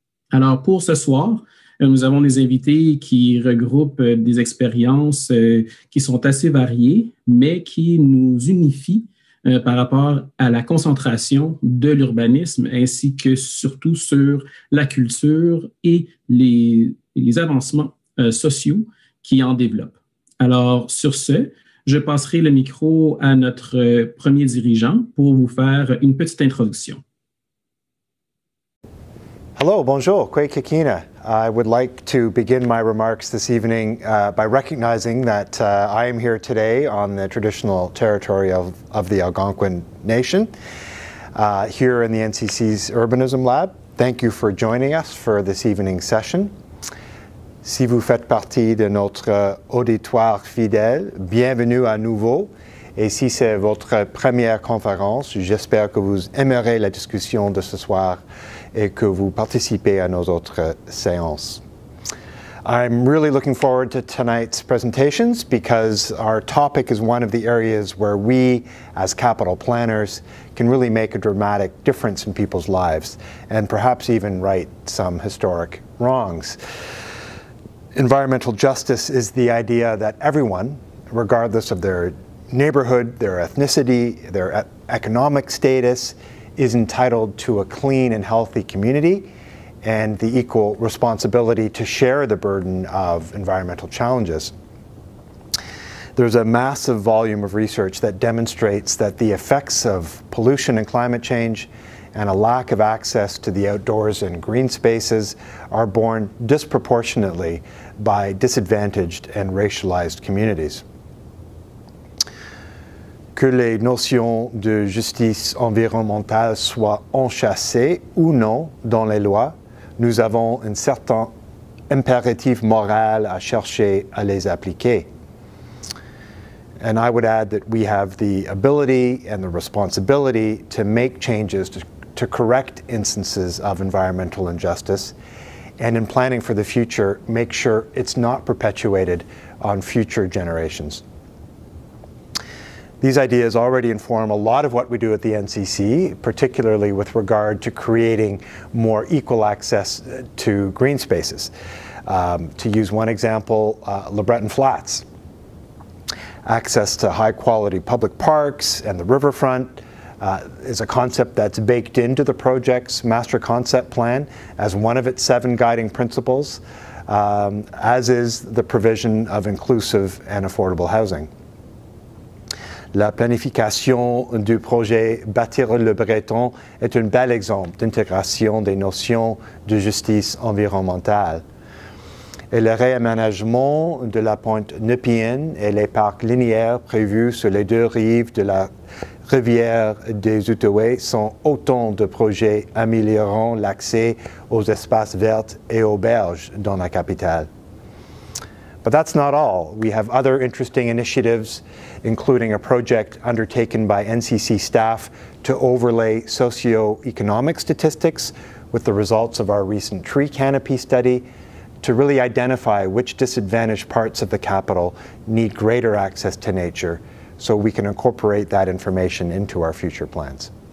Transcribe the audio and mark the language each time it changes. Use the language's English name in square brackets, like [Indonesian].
[French] Alors pour ce soir, nous avons des invités qui regroupent des expériences qui sont assez variées, mais qui nous unifient par rapport à la concentration de l'urbanisme ainsi que surtout sur la culture et les avancements sociaux qui en développent. Alors, sur ce, je passerai le micro à notre premier dirigeant pour vous faire une petite introduction. [English] Hello, [French] bonjour, [English] Kwei Kikina. I would like to begin my remarks this evening by recognizing that I am here today on the traditional territory of the Algonquin Nation, here in the NCC's Urbanism Lab. Thank you for joining us for this evening's session. [French] Si vous faites partie de notre auditoire fidèle, bienvenue à nouveau. Et si c'est votre première conférence, j'espère que vous aimerez la discussion de ce soir et que vous participez à nos autres séances. [English] I'm really looking forward to tonight's presentations because our topic is one of the areas where we, as capital planners, can really make a dramatic difference in people's lives and perhaps even right some historic wrongs. Environmental justice is the idea that everyone, regardless of their neighborhood, their ethnicity, their economic status, is entitled to a clean and healthy community and the equal responsibility to share the burden of environmental challenges. There's a massive volume of research that demonstrates that the effects of pollution and climate change and a lack of access to the outdoors and green spaces are borne disproportionately by disadvantaged and racialized communities. [French] Que les notions de justice environnementale soient enchâssées ou non dans les lois, nous avons un certain impératif moral à chercher à les appliquer. [English] And I would add that we have the ability and the responsibility to make changes to correct instances of environmental injustice, and in planning for the future, make sure it's not perpetuated on future generations. These ideas already inform a lot of what we do at the NCC, particularly with regard to creating more equal access to green spaces. To use one example, Le Breton Flats. Access to high-quality public parks and the riverfront is a concept that's baked into the project's master concept plan as one of its 7 guiding principles, as is the provision of inclusive and affordable housing. [French] La planification du projet Bâtir le Breton est un bel exemple d'intégration des notions de justice environnementale. Et le réaménagement de la pointe Nepean et les parcs linéaires prévus sur les 2 rives de la rivière des Outils sont autant de projets améliorant l'accès aux espaces verts et aux berges dans la capitale. [English] But that's not all. We have other interesting initiatives, including a project undertaken by NCC staff to overlay socioeconomic statistics with the results of our recent tree canopy study to really identify which disadvantaged parts of the capital need greater access to nature so we can incorporate that information into our future plans.